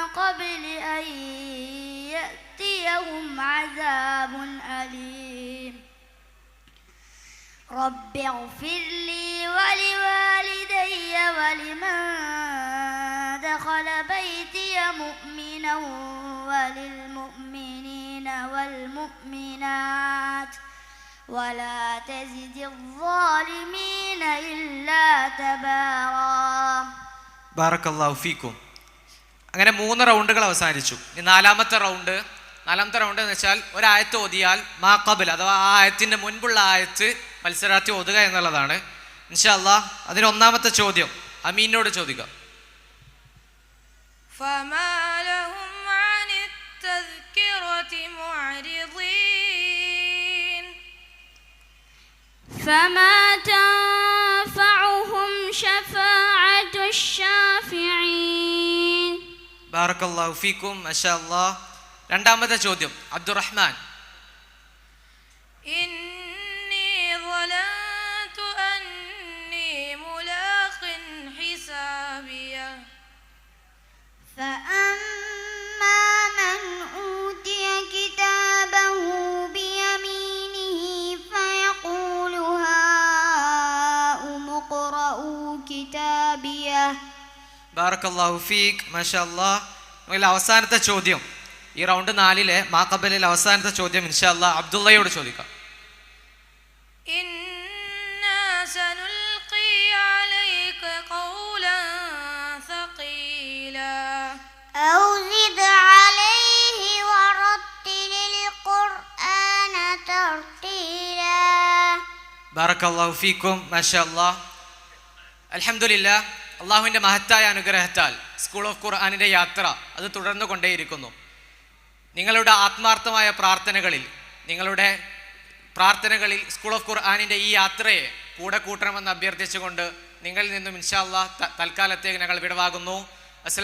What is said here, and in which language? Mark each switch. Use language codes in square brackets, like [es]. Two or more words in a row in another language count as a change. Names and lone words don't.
[ar] قبل أن يأتيهم عذاب أليم رب اغفر لي ولوالدي ولمن دخل بيتي مؤمنا وللمؤمنين والمؤمنات ولا تزد الظالمين إلا تبارا. بارك الله فيكم. [ml] അങ്ങനെ 3 റൗണ്ടുകൾ അവസാനിച്ചു. ഇനി നാലാമത്തെ റൗണ്ട് എന്ന് വെച്ചാൽ ഒരായത്ത് ഓതിയാൽ [ar] ما قبل [ml] അഥവാ ആ ആയത്തിൻ്റെ മുൻപുള്ള ആയത്ത് മത്സരാർത്ഥി ഓതുക എന്നുള്ളതാണ്. [ar] إن شاء الله [ml] അതിന് ഒന്നാമത്തെ ചോദ്യം അമീനോട് ചോദിക്കാം. [ar] فما لهم عن التذكرة معرضين فما تنفعهم شفاعة الشافعين. بارك الله فيكم. ما شاء الله. [ml] രണ്ടാമത്തെ ചോദ്യം അബ്ദുറഹ്മാൻ. [ar] إني ظننت أني ملاق حسابيه فأما من أوتي كتابه بيمينه فيقول هاؤم اقرءوا كتابيه. بارك الله فيك. ما شاء الله. [ml] അവസാനത്തെ ചോദ്യം ഈ റൗണ്ട് 4 മാ ഖബലിൽ അവസാനത്തെ ചോദ്യം [ar] إن شاء الله [ml] അബ്ദുള്ളയോട് ചോദിക്കാം. [ar] إنا سنلقي عليك قولا ثقيلا أو زد عليه ورتل القرآن ترتيلا. بارك الله فيكم. ما شاء الله. الحمد لله. [ml] അള്ളാഹുവിൻ്റെ മഹത്തായ അനുഗ്രഹത്താൽ സ്കൂൾ ഓഫ് ഖുർആനിൻ്റെ യാത്ര അത് തുടർന്നു കൊണ്ടേയിരിക്കുന്നു. നിങ്ങളുടെ ആത്മാർത്ഥമായ പ്രാർത്ഥനകളിൽ സ്കൂൾ ഓഫ് ഖുർആനിൻ്റെ ഈ യാത്രയെ കൂടെ കൂട്ടണമെന്ന് അഭ്യർത്ഥിച്ചുകൊണ്ട് നിങ്ങളിൽ നിന്നും [ar] إن شاء الله [ml] തൽക്കാലത്തേക്ക് ഞങ്ങൾ വിടവാകുന്നു.